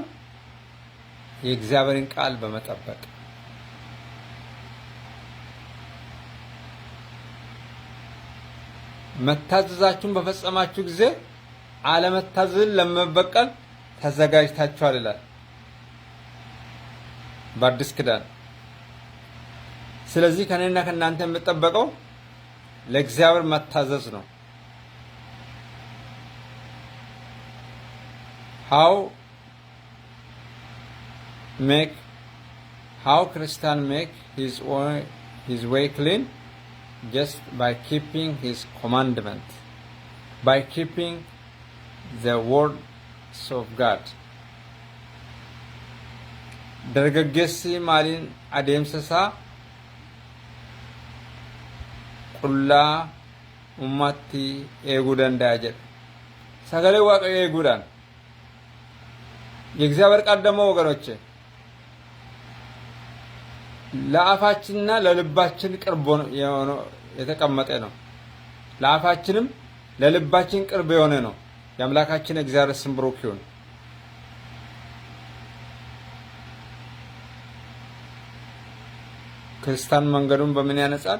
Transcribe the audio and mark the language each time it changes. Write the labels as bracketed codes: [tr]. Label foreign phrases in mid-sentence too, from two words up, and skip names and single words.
[am] የእግዚአብሔርን ቃል በመጠበቅ። መታዘዛችሁን በፈጸማችሁ ጊዜ አለመታዘዝን ለመበቀል ተዘጋጅታችኋል ይላል በአዲስ ኪዳን። ስለዚህ ከኔና ከናንተ የምጠበቀው ለእግዚአብሔር መታዘዝ ነው። [en] how Christian make his way clean just by keeping his commandment, by keeping the words of God. [om] dargaggeessi maaliin adeemsa isaa qullaa ummatti eeguu danda'a jedha። sagalee waaqayyoo eeguudhaan [am] የእግዚአብሔር ቃል ደግሞ ወገኖቼ ለአፋችንና ለልባችን ቅርብ የሆነ የተቀመጠ ነው። ለአፋችንም ለልባችን ቅርብ የሆነ ነው። የአምላካችን እግዚአብሔር ስም ብሩክ ይሁን። ክርስቲያን መንገዱን በምን ያነጻል?